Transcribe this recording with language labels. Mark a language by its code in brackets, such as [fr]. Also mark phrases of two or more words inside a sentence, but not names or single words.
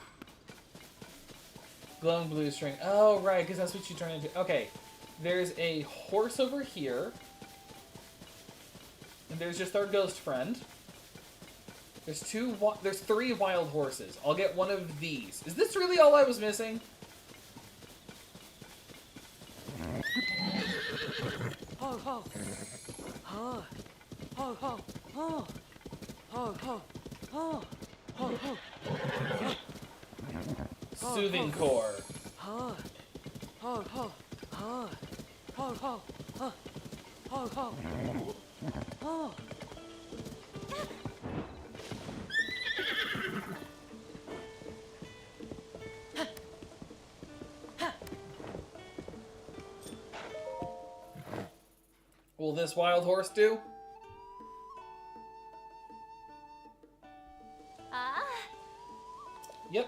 [en] Glowing blue string. Oh, right, because that's what you turn into. Okay. There's a horse over here. And there's just our ghost friend. There's three wild horses. I'll get one of these. Is this really all I was missing? Ho ho. Ho. Ho ho. Ho. Ho ho. Ho. Ho ho. Soothing core. Ho. Ho ho. Ho. Ho ho. Ho. Ho ho. Ho. Will this wild horse do? Yep.